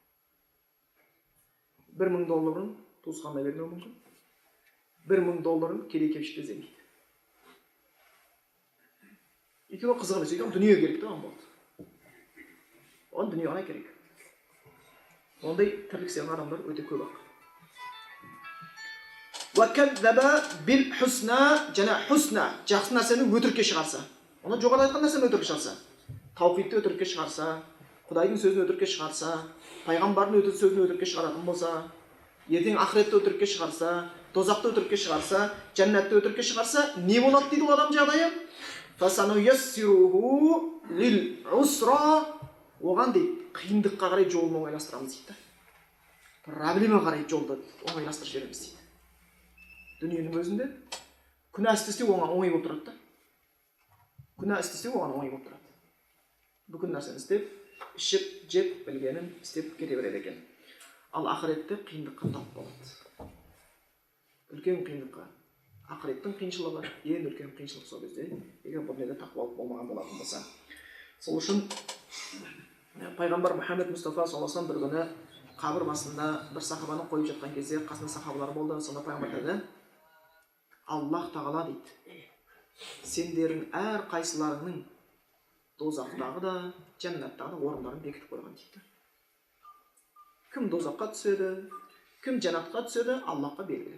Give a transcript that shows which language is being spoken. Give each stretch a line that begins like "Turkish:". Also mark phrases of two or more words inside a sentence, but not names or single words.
Kazakh: $1,000 туысқанына бермеуі мүмкін. $1,000 кедей-кепшікке іздемейді. Өйткені қызық емес, өйткені дүние керек те оған болды. Оған дүние ғана керек. Ондай тірлік сүйген адамдар өте көп ақ.
Arabic: وَكَذَّبَ بِالْحُسْنَى
Kazakh: және хусна, жақсы нәрсені өтірікке шығарса. Оны жоғарыда айтқан нәрсені өтірікке шығарса, таухидты өтірікке шығарса, Құдайдың сөзін өтірікке шығарса, пайғамбардың сөзін өтірікке шығаратын болса, ертең ақыретті өтірікке шығарса, тозақты өтірікке шығарса, жәннатты өтірікке шығарса, не болады дейді ол адам жағдайы?
Arabic: فَسَنُيَسِّرُهُ لِلْعُسْرَى
Kazakh: оған дейді, қиындыққа қарай жолын оңайластырамыз дейді. Проблема қарай жолды оңайластырып жібереміз дейді. Дүниенің өзінде күнә істесе оңай болып тұрады да. Күнә істесе оған оңай болып тұрады. Бүкіл нәрсені істеп, ішіп, жеп, білгенін істеп кете береді екен. Ал ақыретте қиындыққа тап болады. Үлкен қиындыққа. Ақыреттің қиыншылығы ең үлкен қиыншылық сол кезде, егер бұл дүниеде тақуалық болмаған болатын болса. Сол үшін пайғамбар Мұхаммед Мұстафа
Arabic: صلى الله عليه وسلم
Kazakh: бір күні қабір басында бір сахабаны қойып жатқан кезде қасында сахабалар болды. Сонда пайғамбар деді: Аллах тағала дейді, сендердің әр қайсыларының дозақтағы да, жәннаттағы да орындарын бекітіп қойған дейді. Кім дозаққа түседі, кім жәннатқа түседі, Аллахқа белгілі.